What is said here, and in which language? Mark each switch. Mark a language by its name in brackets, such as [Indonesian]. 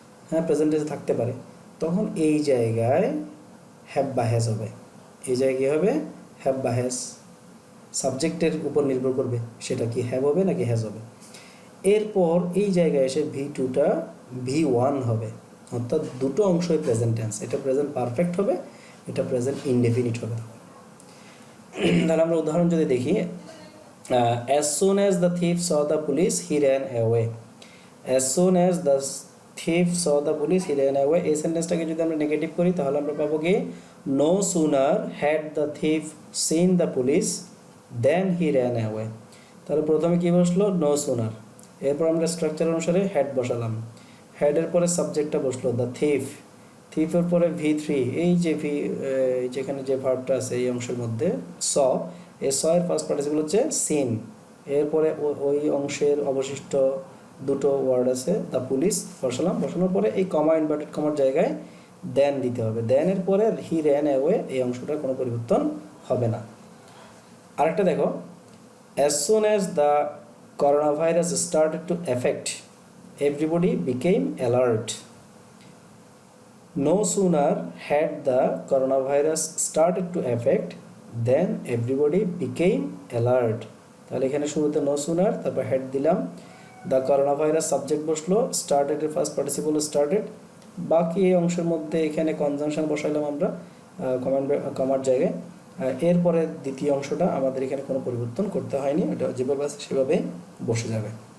[Bangla] হ্যাঁ প্রেজেন্ট টেন্সে থাকতে পারে, তখন এই জায়গায় হ্যাভ বা হ্যাজ হবে। এই জায়গায় কী হবে? হ্যাভ বা হ্যাজ। সাবজেক্টের উপর নির্ভর করবে সেটা কি হ্যাভ হবে নাকি হ্যাজ হবে। এরপর এই জায়গায় এসে V2টা V1 হবে, অর্থাৎ দুটো অংশই প্রেজেন্ট টেন্স। এটা প্রেজেন্ট পারফেক্ট হবে, এটা প্রেজেন্ট ইনডেফিনিট হবে। তাহলে আমরা উদাহরণ যদি দেখি, [English] as soon as the thief saw the police he ran away. as soon as the thief saw the police he ran away, [Bangla] এই সেন্টেন্সটাকে যদি আমরা নেগেটিভ করি তাহলে আমরা পাবো কি [English] no sooner had the thief seen the police then he ran away। [Bangla] তাহলে প্রথমে কি বসলো? [English] no sooner। [Bangla] এরপর আমরা স্ট্রাকচার অনুসারে had বসালাম, হেডের পরে সাবজেক্টটা বসলো দ্য থিফ, থিফের পরে V3, এই যে যেখানে যে ভার্বটা আছে এই অংশের মধ্যে স, এই স এর ফার্স্ট পার্টিসিপল হচ্ছে সিন। এরপরে ওই অংশের অবশিষ্ট দুটো ওয়ার্ড আছে দ্য পুলিশ বসালাম, বসানোর পরে এই কমা ইনভার্টেড কমার জায়গায় দেন দিতে হবে। দেনের পরে হি র্যান অ্যাওয়ে, এই অংশটার কোনো পরিবর্তন হবে না। আরেকটা দেখো, [English] as soon as the coronavirus started to affect everybody became alert। no sooner had the coronavirus started to affect then everybody became alert। [Bangla] তাহলে এখানে শুরুতে [English] no sooner, [Bangla] তারপর had দিলাম, the coronavirus সাবজেক্ট বসলো, started এর ফার্স্ট পার্টিসিপল started, বাকি এই অংশের মধ্যে এখানে কনজাংশন বসাইলাম আমরা কমার জায়গায়। এরপরে দ্বিতীয় অংশটা আমাদের এখানে কোনো পরিবর্তন করতে হয়নি, এটা যেভাবে আছে সেভাবেই বসে যাবে।